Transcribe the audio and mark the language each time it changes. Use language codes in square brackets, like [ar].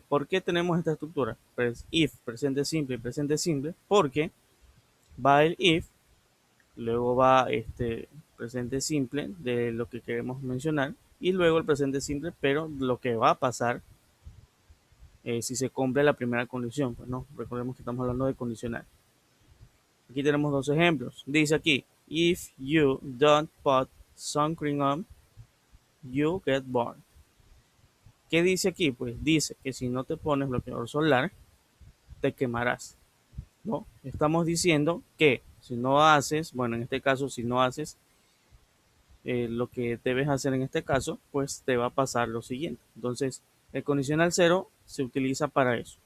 [es] ¿Por qué tenemos esta estructura? Pues if, presente simple, porque va el if, luego va este presente simple de lo que queremos mencionar, y luego el presente simple, pero lo que va a pasar si se cumple la primera condición. Pues no, recordemos que estamos hablando de condicional. Aquí tenemos dos ejemplos. Dice aquí, [en] if you don't put sun cream on, you get burned. [es] ¿Qué dice aquí? Pues dice que si no te pones bloqueador solar, te quemarás. ¿No? Estamos diciendo que si no haces, bueno, en este caso, si no haces lo que debes hacer en este caso, pues te va a pasar lo siguiente. Entonces, el condicional cero se utiliza para eso.